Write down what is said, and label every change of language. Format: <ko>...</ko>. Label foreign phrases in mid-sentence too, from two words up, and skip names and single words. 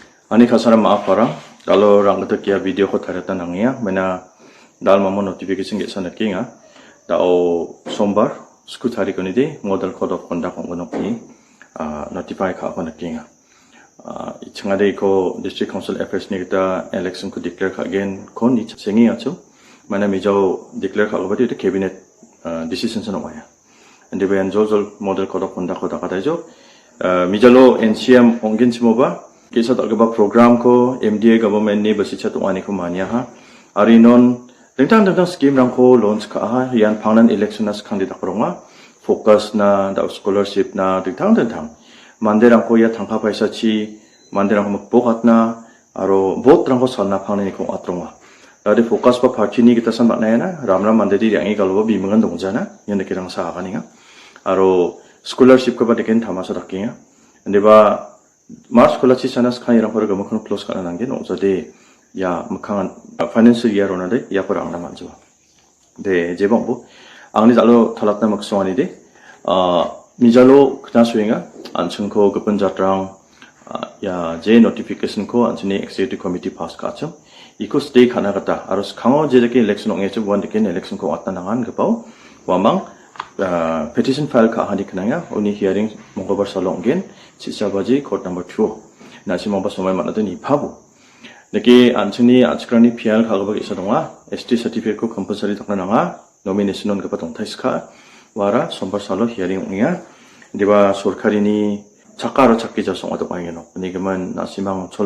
<grt>Ani khasara maaf para kalau rang kata kia video ko tarata nangia mena dal mamo notification ge sana kinga dao sombar skut hari ko ni de</grt> <en>model code of conduct</en> <grt>ko no ki notify ka ko na kinga ichangade ko</grt> <en>district council affairs</en> <grt>ni kita election ko declare ka again ko ni sengi acho mana mijo declare ka ko bati</grt> <en>cabinet decision</en> <grt>sa no maya</grt> <en>and the</en> <grt>jol</grt> <en>model code of conduct</en> <grt>ko da ka jo mijalo NCM ongin chimoba kisa talgaba program ko MDA government ni basicha tuani ko mania ha arinon dengtang scheme rang ko launch ka ha yan phangnan</grt> <en>election as candidate</en> <grt>ronga focus na da scholarship na dengtang manderang ko ya thangkha paisa chi manderang ko magbokat na aro vote rang ko sanna phangni ko atronga dadi focus pa party ni kita san bakna na ramram manderi yangi galwa bimangan dongjana yan kirang sa kaninga aro scholarship ko ba deken thamasa rakkinga ndeba March scholarship sanas khan irang ko gamakon close kana nange no so de ya makhan</grt> <en>financial year</en> <grt>ona de ya ko rang na manjo de jebong bu angni jalo thalatna makswani de mijalo khna suinga anchung ko gapon jatrang ya je notification ko anchini</grt> <en>executive committee</en> <grt>pass ka chum iko stay khana kata aros khango je de election ong eche one de election ko atna nangan gapau wamang petition file ka hani khnanga uni hearing monggobar salonggen chisabaji</grt> <en>court number 2</en> <grt>nasimamba somai manade ni phabu niki anchuni achkrani phial khagaba isadonga</grt> <en>ST certificate</en> <grt>ko compulsory takna nanga nomination on gapa tongthaiska wara sombar salo hearing ongya diba sorkarini chakaro chakki jasong ado paingeno nigeman nasimang chol</grt>